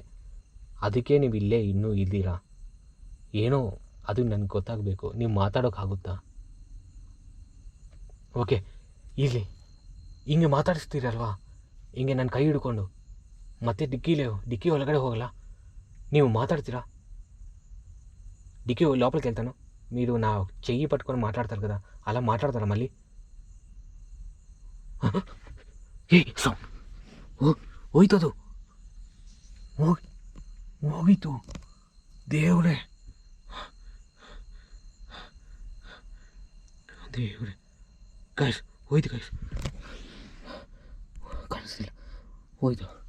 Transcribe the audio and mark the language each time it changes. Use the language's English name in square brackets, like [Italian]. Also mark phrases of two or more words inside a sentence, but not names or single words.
[Kannada] ಅದಕ್ಕೆ ನೀವು ಇಲ್ಲೇ ಇನ್ನೂ ಇದ್ದೀರಾ ಏನೋ, ಅದು ನನಗೆ ಗೊತ್ತಾಗಬೇಕು. ನೀವು ಮಾತಾಡೋಕ್ಕಾಗುತ್ತಾ? ಓಕೆ, ಇಲ್ಲಿ ಹಿಂಗೆ ಮಾತಾಡಿಸ್ತೀರಲ್ವಾ, ಹಿಂಗೆ ನನ್ನ ಕೈ ಹಿಡ್ಕೊಂಡು ಮತ್ತೆ ಡಿಕ್ಕಿ ಒಳಗಡೆ ಹೋಗಲ್ಲ, ನೀವು ಮಾತಾಡ್ತೀರಾ? [Telugu] ಡಿಕ್ಕಿ లోపలికి వెళ్తాను, మీరు నా చెయ్యి పట్టుకొని మాట్లాడతారు కదా, అలా మాట్లాడతారా మళ్ళీ? [Kannada] ಹೋಯ್ತದು, ಹೋಗಿತ್ತು. ದೇವ್ರೆ ಗೈಸ್, ಹೋಯ್ತು ಗೈಸ್, ಕಾಣಿಸ್ತಿಲ್ಲ, ಹೋಯ್ತು.